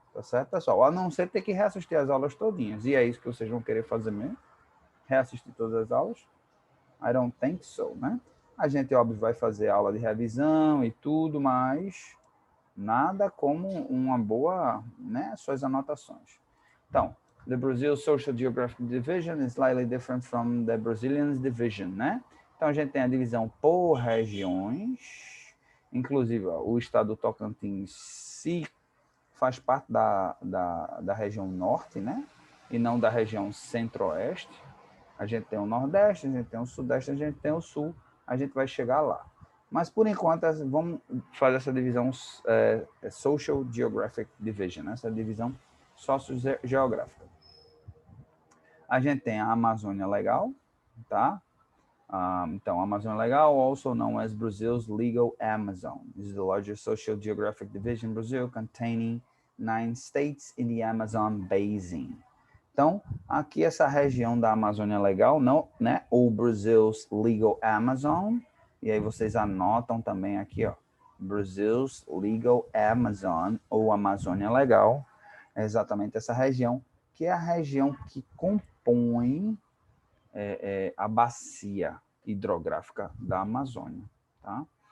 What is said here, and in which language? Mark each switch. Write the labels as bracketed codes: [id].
[pt] Tá certo, pessoal? A não ser ter que reassistir as aulas todinhas. E é isso que vocês vão querer fazer mesmo? Reassistir todas as aulas? [en] I don't think so, [pt] né? A gente, óbvio, vai fazer aula de revisão e tudo, mas nada como uma boa, né, suas anotações. [en] Então, the Brazil Social Geographic Division is slightly different from the Brazilian Division, né? [pt] Então, a gente tem a divisão por regiões, inclusive ó, o estado do Tocantins se faz parte da região norte, né? E não da região centro-oeste. A gente tem o Nordeste, a gente tem o Sudeste, a gente tem o Sul, a gente vai chegar lá. Mas, por enquanto, vamos fazer essa divisão Social Geographic Division, essa divisão sociogeográfica. A gente tem a Amazônia Legal, tá? [en] Então, a Amazônia Legal, also known as Brazil's Legal Amazon, is the largest socio-geographic division in Brazil, containing 9 states in the Amazon Basin. [pt] Então, aqui essa região da Amazônia Legal, não, né? Ou Brazil's Legal Amazon, e aí vocês anotam também aqui, ó, Brazil's Legal Amazon, ou Amazônia Legal, é exatamente essa região, que é a região que compõe a bacia hidrográfica da Amazônia, tá?